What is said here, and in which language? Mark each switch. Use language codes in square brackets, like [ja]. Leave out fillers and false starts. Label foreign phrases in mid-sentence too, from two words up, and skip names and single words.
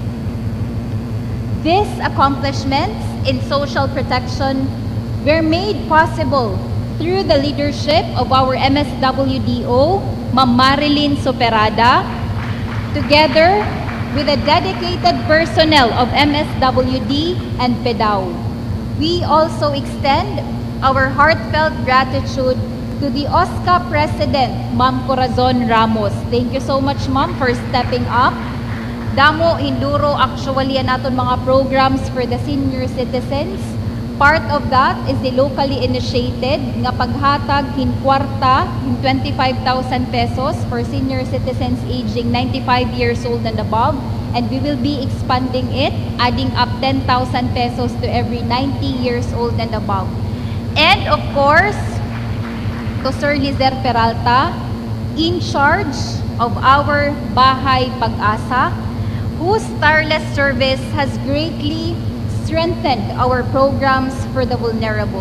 [en] These accomplishments in social protection were made possible through the leadership of our MSWDO, Ma'am Marilyn Superada, together with the dedicated personnel of MSWD and PEDAW. We also extend our heartfelt gratitude to the OSCA President, Ma'am Corazon Ramos. Thank you so much, Ma'am, for stepping up. [war] Damo hinduro [en] actually [war] naton mga [en] programs for the senior citizens Part of that is the locally initiated [war] nga paghatag hinkwarta, [en] 25,000 pesos for senior citizens aging 95 years old and above. And we will be expanding it, adding up 10,000 pesos to every 90 years old and above. And of course, to Sir Lizer Peralta, in charge of our Bahay Pag-asa, whose tireless service has greatly strengthened our programs for the vulnerable.